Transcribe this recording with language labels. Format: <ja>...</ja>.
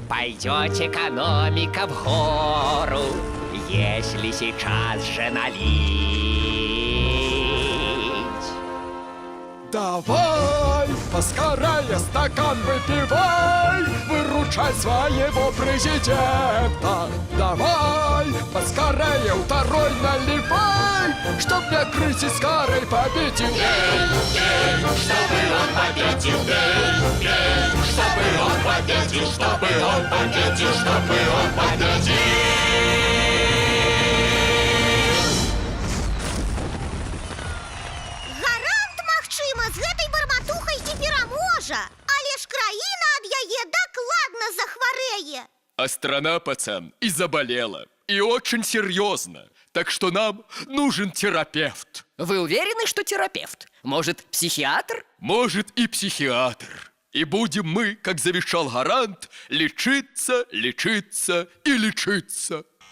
<ru>Пойдет экономика в гору, если сейчас же налить. Давай, поскорее стакан выпивай, выручай своего президента. Давай, поскорее второй наливай, чтоб мне кризис карой победил.</ru> <be>Гарант, магчыма, з гэтай барматухай ці пераможа, але ж краіна ад яе дакладна захварэе.</be> <ru>А страна, пацан, и заболела. И очень серьезно. Так что нам нужен терапевт. Вы уверены, что терапевт? Может, психиатр? Может, и психиатр. И будем мы, как завещал Гарант, лечиться, лечиться и лечиться.</ru>